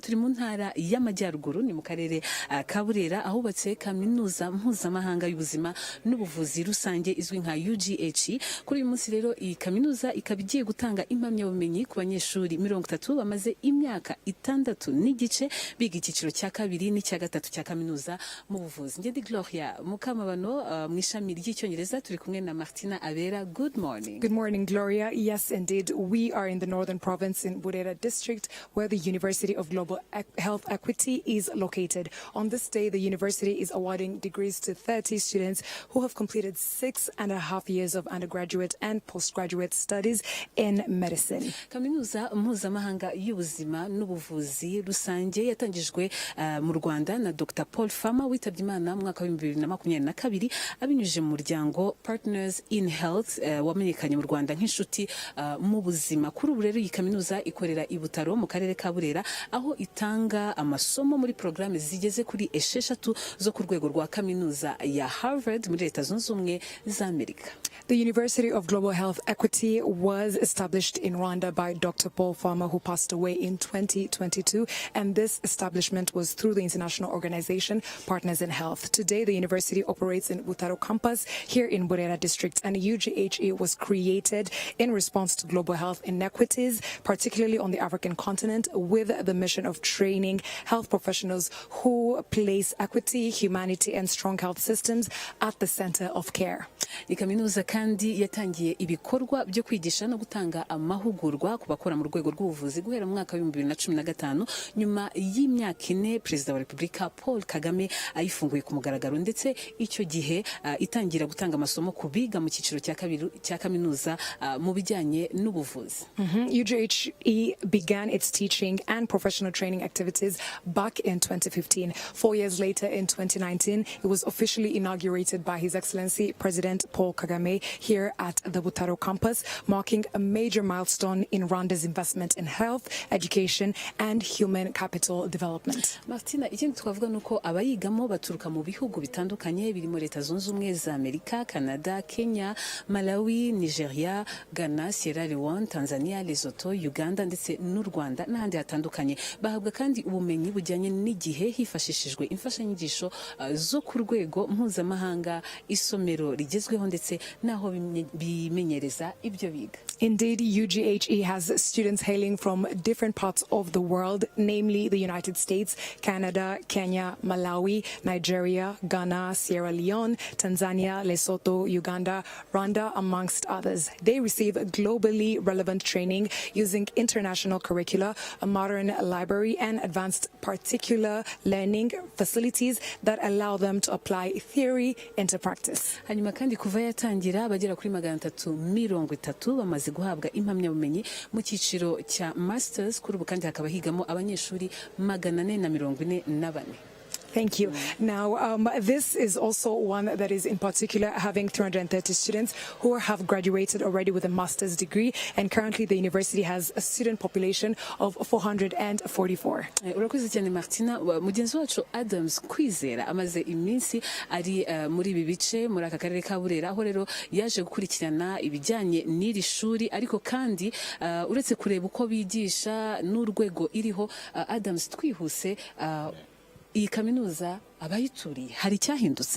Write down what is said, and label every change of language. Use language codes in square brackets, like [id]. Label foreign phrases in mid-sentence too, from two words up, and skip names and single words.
[rw] Turi mu ntara y'Amajyaruguru, ni mu karere ka Burera, ahubatse kaminuza mpuzamahanga y'ubuzima n'ubuvuzi rusange izwi nka UGHE. Kuri uyu munsi rero iyi kaminuza ikaba igiye gutanga impamyabumenyi ku banyeshuri 30 bamaze imyaka 6 n'igice biga icyiciro cya kabiri n'icya gatatu cya kaminuza mu buvuzi. Ngedi Gloria Mukamabano mu ishami ry'icyongereza, turi kumwe na Martina Abera. [en] Good morning. Good morning, Gloria. Yes, indeed. We are in the northern province in Burera district, where the University of Global Health Equity is located. On this day, the university is awarding degrees to 30 students who have completed 6.5 years of undergraduate and postgraduate studies in medicine. [rw] Kaminuza mpuzamahanga y'ubuzima n'ubuvuzi rusange yatangijwe mu Rwanda na Dr. Paul Farmer witabye Imana mu mwaka wa 2022 abinyujije mu muryango Partners in Health wamenyekanye mu Rwanda nk'inshuti mu buzima. Kuri ubu rero iyi kaminuza ikorera i Butaro mu karere ka Burera, aho itanga amasomo muri programme zigeze kuri 6 zo ku rwego rwa kaminuza ya Harvard muri Leta Zunze Ubumwe za Amerika. [en] The University of Global Health Equity was established in Rwanda by Dr. Paul Farmer, who passed away in 2022, and this establishment was through the international organization Partners in Health. Today, the university operates in Butaro campus here in Burera district, and UGHE was created in response to global health inequities, particularly on the African continent, with the mission of training health professionals who place equity, humanity, and strong health systems at the center of care. [rw] Kaminuza kandi yatangiye ibikorwa byo kwigisha no gutanga amahugurwa ku bakora mu rwego rw'ubuvuzi guhera mu mwaka wa 2015 nyuma y'imyaka 4 Perezida wa Repubulika Paul Kagame ayifunguye ku mugaragaro, ndetse icyo gihe itangira gutanga amasomo ku biga mu cyiciro cya kabiri cya kaminuza mu bijyanye n'ubuvuzi. [en] UGHE began its teaching and professional training activities back in 2015. 4 years later, in 2019, it was officially inaugurated by His Excellency President Paul Kagame here at the Butaro campus, marking a major milestone in Rwanda's investment in health, education, and human capital development. [rw] Martina, ikindi twavuga nuko abayigamo baturuka mu bihugu bitandukanye birimo Leta Zunze Ubumwe za Amerika, Canada, Kenya, Malawi, Nigeria, Ghana, Sierra Leone, Tanzania, Lesotho, Uganda ndetse n'u Rwanda n'ahandi hatandukanye. Bahabwa kandi ubumenyi bujyanye n'igihe hifashishijwe imfashanyigisho zo ku rwego mpuzamahanga, isomero rigezweho ndetse naho bimenyereza ibyo biga. [en] Indeed, UGHE has students hailing from different parts of the world, namely the United States, Canada, Kenya, Malawi, Nigeria, Ghana, Sierra Leone, Tanzania, Lesotho, Uganda, Rwanda, amongst others. They receive globally relevant training using international curricula, a modern library, and advanced particular learning facilities that allow them to apply theory into practice. [rw] Hanyuma kandi kuva yatangira abagera kuri 330 bamaze guhabwa impamyabumenyi mu cyiciro cya masters. Kuri ubu kandi hakaba higamo abanyeshuri 444. [en] Thank you. Now, this is also one that is in particular having 330 students who have graduated already with a master's degree, and currently the university has a student population of 444. [rw] Urakoze cyane Martina. Mugenzi wacu Adams Kwizera amaze iminsi ari muri ibi bice muri aka karere ka Burera, aho rero yaje gukurikirana ibijyanye n'iri shuri, ariko kandi uretse kureba uko bigisha n'urwego iriho, Adams, twihuse, iyi kaminuza abayituriye hari icyahindutse?